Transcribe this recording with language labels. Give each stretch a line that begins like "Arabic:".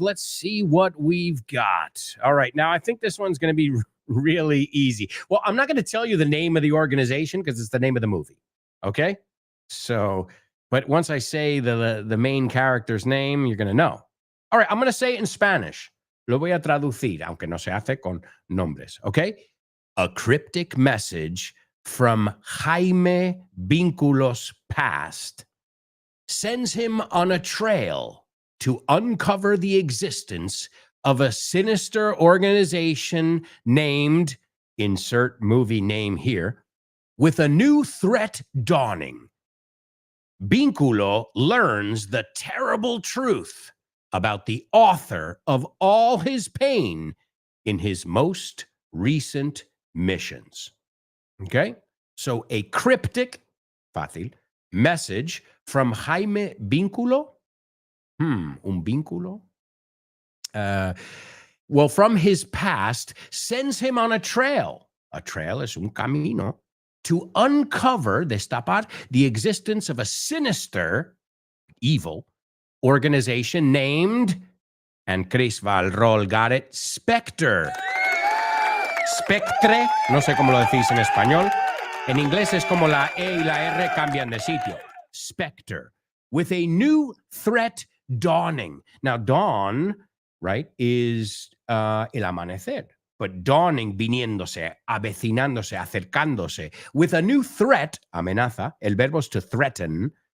English: Let's see what we've got. All right, now I think this one's going to be really easy. Well, I'm not going to tell you the name of the organization because it's the name of the movie, okay? So, but once I say the main character's name, you're going to know. All right, I'm going to say it in Spanish.
Spanish: Lo voy a traducir, aunque no se hace con nombres, okay?
English: A cryptic message from Jaime Vínculos' past sends him on a trail to uncover the existence of a sinister organization named, insert movie name here, with a new threat dawning. Vínculo learns the terrible truth about the author of all his pain in his most recent missions. Okay? So a cryptic, fácil, message from Jaime Vínculo.
Spanish: Un vínculo?
English: Well, from his past, sends him on a trail. A trail
Spanish: es un camino.
English: To uncover, destapar, the existence of a sinister, evil organization named, and Chris Val Roll got it, Spectre.
Spanish: Spectre, no sé cómo lo decís en español. En inglés es como la E y la R cambian de sitio.
English: Spectre, with a new threat dawning. Now, dawn, right, is
Spanish: el amanecer.
English: But dawning,
Spanish: viniéndose, avecinándose, acercándose.
English: With a new threat, amenaza,
Spanish: el verbo es
English: to threaten.